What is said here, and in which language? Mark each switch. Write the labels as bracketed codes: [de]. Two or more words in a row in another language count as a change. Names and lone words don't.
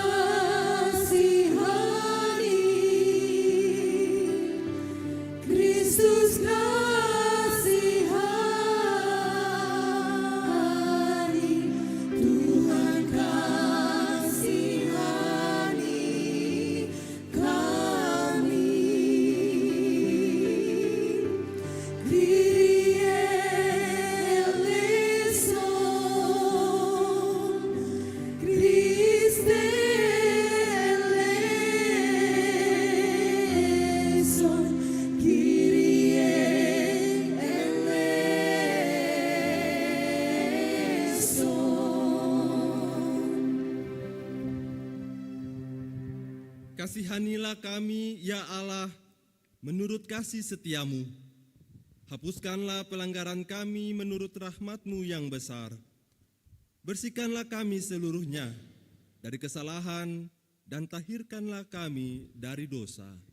[id] kasihani, Kristus kasihani, Tuhan kasihani kami. [el] Κύριε ελέησον, Χριστέ ελέησον, Κύριε ελέησον. [id] Kasihanilah kami, ya Allah, menurut kasih setiamu. Hapuskanlah pelanggaran kami menurut rahmat-Mu yang besar. Bersihkanlah kami seluruhnya dari kesalahan dan tahirkanlah kami dari dosa.